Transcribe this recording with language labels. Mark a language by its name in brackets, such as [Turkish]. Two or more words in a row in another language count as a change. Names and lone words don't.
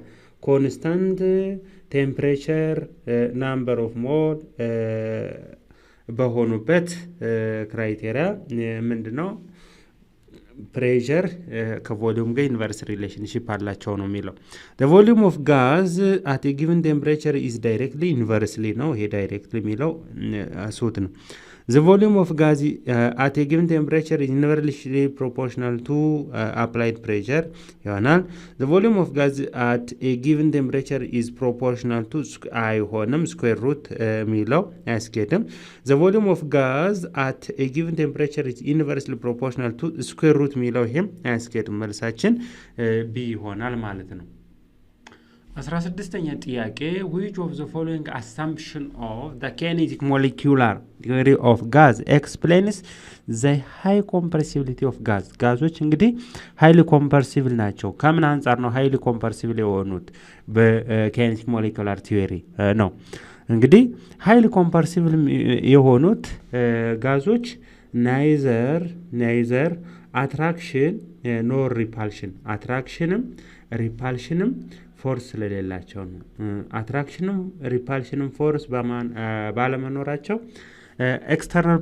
[English] constant temperature number of mole በሆኑበት ክራይቴሪያ [Amharic] ምንድን ነው? ፕሬዠር ከቮሊዩም ጋር [English] inverse relationship [Amharic] አላቸው ነው የሚለው። [English] volume of gas at given temperature is directly inversely [Amharic] ነው። ይሄ ዳይሬክትሊ የሚለው ሱት ነው። [English] The volume of gas at a given temperature is inversely proportional to applied pressure ይሆናል። The volume of gas at a given temperature is proportional to [Amharic] አይሆንም፣ [English] square root [Amharic] የሚለው አያስኬድም። [English] The volume of gas at a given temperature is inversely proportional to square root [Amharic] የሚለው ይሄም አያስኬድም። መልሳችን ቢ ይሆናል ማለት ነው። 16ኛ ጥያቄ [English] which of the following assumption of the kinetic molecular theory of gas explains the high compressibility of gas? [Amharic] ጋዞች እንግዲህ [English] highly compressible [Amharic] ናቸው። ከምን አንጻር ነው [English] highly compressible [Amharic] የሆኑት? በ [English] kinetic molecular theory [Amharic] ነው። እንግዲህ [English] highly compressible [Amharic] የሆኑት ጋዞች [English] neither attraction nor repulsion [Amharic] አትራክሽንም ሪፓልሽንም ፎርስ ስለሌላቸው ነው። አትራክሽንም ሪፓልሽንም ፎርስ ባለመኖራቸው ኤክስተርናል